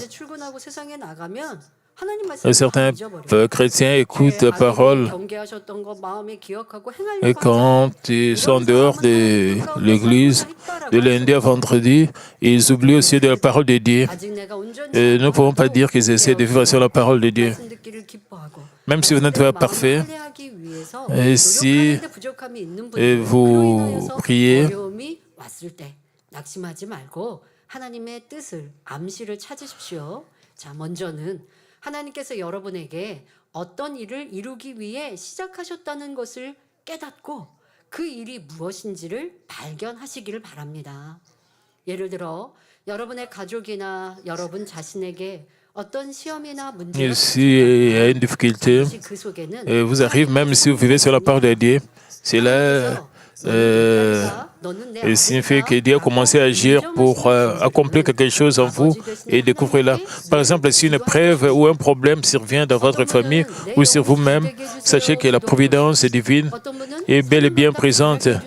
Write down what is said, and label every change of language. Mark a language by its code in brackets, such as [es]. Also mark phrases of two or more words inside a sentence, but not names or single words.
[ko] 출근하고 세상에 나가면 하나님 [fr] certains [ko] 말씀 [fr] chrétiens écoutent la parole [ko] 경계하셨던 거 마음에 기억하고 [fr] et [ko] 행하려고 [fr] quand ils sont en dehors de l'église, de lundi à vendredi, ils oublient aussi de la parole de Dieu. [ko] 아직 내가 온전히 [fr] Et nous ne pouvons pas dire qu'ils essaient de vivre sur la parole de Dieu. [ko] 말씀 듣기를 기뻐하고 [fr] Même si vous n'êtes pas parfait, [ko] 하기 위해서 [fr] et si [ko] 노력하는데 부족함이 있는 [fr] et [ko] 분들 [fr] vous priez, [ko] 어려움이 왔을 때 낙심하지 말고 하나님의 뜻을 암시를 찾으십시오. 자, 먼저는 하나님께서 여러분에게 어떤 일을 이루기 위해 시작하셨다는 것을 깨닫고 그 일이 무엇인지를 발견하시기를 바랍니다. 예를 들어 여러분의 가족이나 여러분 자신에게 어떤 시험이나 문제가 [fr] s'il y a une difficulté, [ko] 그 속에는 [fr] vous arrive, même si vous vivez sur la parole de Dieu, cela signifie que Dieu a commencé à agir pour accomplir quelque chose en vous et découvrez-la. Par exemple, si une épreuve ou un problème survient dans votre famille ou sur vous-même, sachez que la providence divine est bel et bien présente.